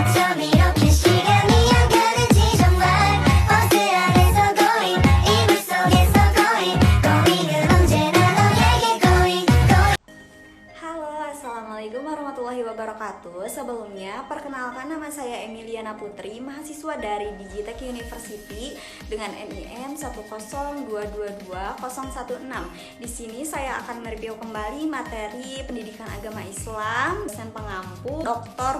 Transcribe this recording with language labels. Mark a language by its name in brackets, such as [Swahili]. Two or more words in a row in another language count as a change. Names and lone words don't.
[Korean] 밤 이렇게 시간이 안 가는지 정말 버스 안에서 going 이불 속에서 [English] going going [Korean] 은 언제나 너에게 going [Indonesian] Halo, [Arabic] السلام عليكم ورحمة الله وبركاته. [Indonesian] Sebelumnya, perkenalkan nama saya Emiliana Putri, mahasiswa dari Digitek University dengan NIM 102220016. Di sini saya akan mereview kembali materi pendidikan agama Islam dosen pengampu Dr.